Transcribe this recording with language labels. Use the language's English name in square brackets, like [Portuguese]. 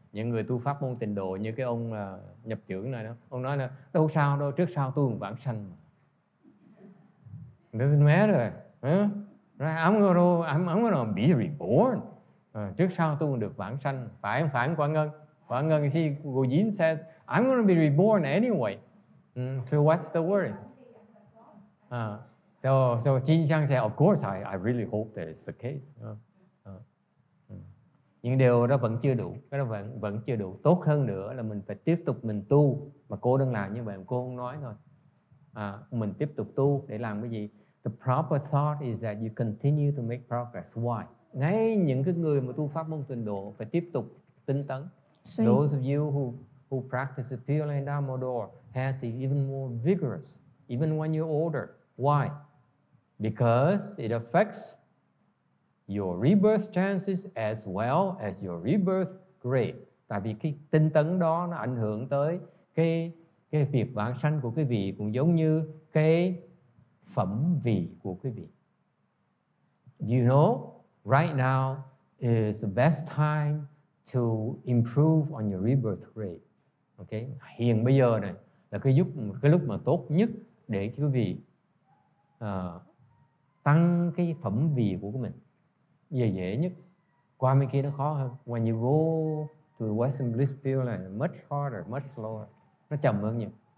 [Vietnamese] Những người tu pháp môn tịnh độ như cái ông nhập trưởng này đó, ông nói là đâu sao đâu, trước sau tu vãng sanh. [English] It doesn't matter. Right? I'm gonna be reborn. [Vietnamese] Trước sau tu được vãng sanh. Phải không phải Quảng Ngân? [English] Quảng Ngân, she Gojin says, I'm gonna be reborn anyway. So what's the worry? So Jin Xiang said, of course, I really hope that it's the case. [Vietnamese] Nhưng điều đó vẫn chưa đủ. Cái đó vẫn chưa đủ. Tốt hơn nữa là mình phải tiếp tục mình tu. Mà cô đang làm như vậy, cô không nói thôi. Mình tiếp tục tu để làm cái gì? [English] The proper thought is that you continue to make progress. Why? [Vietnamese] Ngay những cái người mà tu pháp môn tịnh độ phải tiếp tục tinh tấn. [English] Those of you who practice the Pureland Dharma has to be even more vigorous, even when you're older. Why? Because it affects your rebirth chances as well as your rebirth grade. [Vietnamese] Tại vì cái tinh tấn đó nó ảnh hưởng tới cái việc vãng sanh của quý vị, cũng giống như cái phẩm vị của quý vị. [English] You know, right now is the best time to improve on your rebirth rate. Okay? [Vietnamese] Hiện bây giờ này là cái lúc mà tốt nhất để quý vị tăng cái phẩm vị của mình. Dễ nhất. Qua bên kia nó khó hơn. [English] When you go to Western Bliss Pureland, much harder, much slower. [Vietnamese] Nó chậm hơn nhiều.